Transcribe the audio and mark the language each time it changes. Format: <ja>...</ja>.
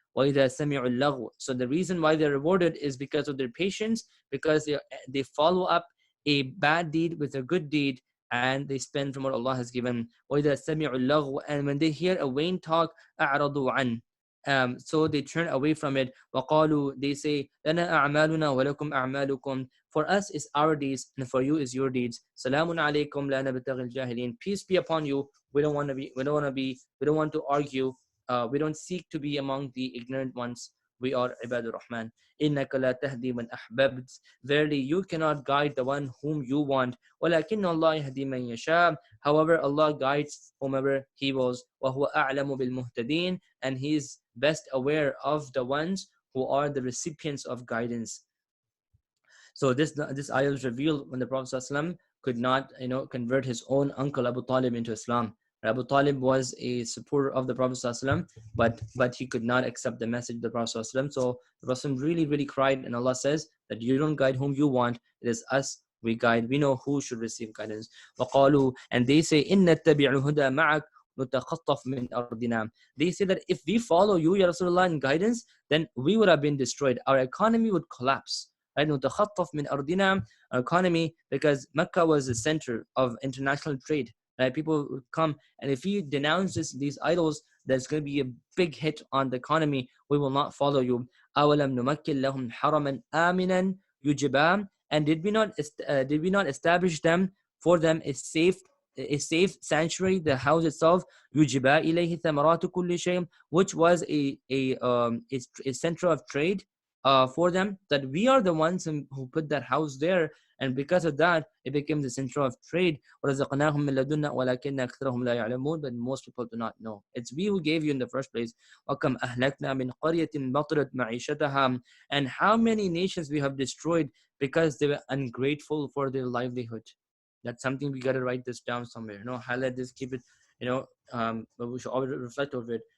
<ar>وَإِذَا سَمِعُوا اللَّغْوَ,</ar> <en>so the reason why they're rewarded is because of their patience, because they follow up a bad deed with a good deed, and they spend from what Allah has given. وَإِذَا سَمِعُوا اللَّغْوَ, and when they hear a vain talk,</en> <ar>أَعْرَضُوا عَنْهُ,</ar> <en>So they turn away from it. وَقَالُوا, they say,</en> <ar>لَنَا أَعْمَالُنَا وَلَكُمْ أَعْمَالُكُمْ,</ar> <en>for us is our deeds and for you is your deeds.</en> <ar>سَلَامٌ عَلَيْكُمْ لَا نَبْتَغِي الْجَاهِلِينَ,</ar> <en>peace be upon you. We don't want to argue. We don't seek to be among the ignorant ones. We are Ibadur Rahman.</en> <ar>إِنَّكَ لَا تَهْدِي مَنْ أَحْبَبْتَ,</ar> <en>verily you cannot guide the one whom you want.</en> <ar>وَلَكِنَّ اللَّهَ يَهْدِي مَنْ يَشَاءُ,</ar> <en>however Allah guides whomever He wills.</en> <ar>وَهُوَ أَعْلَمُ بِالْمُهْتَدِينَ,</ar> <en>and He is best aware of the ones who are the recipients of guidance. So this ayah was revealed when the Prophet ﷺ could not, convert his own uncle Abu Talib into Islam. Abu Talib was a supporter of the Prophet ﷺ, but he could not accept the message of the Prophet ﷺ. So the Prophet really, really cried, and Allah says that you don't guide whom you want. It is us we guide. We know who should receive guidance.</en> <ar>وَقَالُوا,</ar> <en>and they say,</en> <ar>إِنَّ نَتَّبِعُ الْهُدَى مَعَكَ نُتَخَطَّفْ مِنْ أَرْضِنَا.</ar> <en>They say that if we follow you, Ya Rasulullah, in guidance, then we would have been destroyed. Our economy would collapse. Right?</en> <ar>نتخطف من أرضنا,</ar> <en>our economy, because Mecca was the center of international trade. Right? People would come, and if you denounce these idols, there's going to be a big hit on the economy. We will not follow you.</en> <ar>أَوَلَمْ نُمَكِّنْ لَهُمْ حَرَمًا آمِنًا يُجْبَى,</ar> <en>and did we not establish for them a safe sanctuary, the house itself,</en> <ar>يُجْبَى إِلَيْهِ ثَمَرَاتُ كُلِّ شَيْءٍ,</ar> <en>which was a center of trade for them, that we are the ones who put that house there, and because of that it became the center of trade.</en> <ar>وَرَزَقْنَاهُمْ مِنْ لَدُنَّا وَلَكِنَّ أَكْثَرَهُمْ لَا يَعْلَمُونَ,</ar> <en>but most people do not know. It's we who gave you in the first place.</en> <ar>وَكَمْ أَهْلَكْنَا مِنْ قَرْيَةٍ بَطِرَتْ مَعِيشَتَهَا,</ar> <en>and how many nations we have destroyed because they were ungrateful for their livelihood. That's something we got to write this down somewhere. Highlight this, keep it. But we should always reflect over it.</en>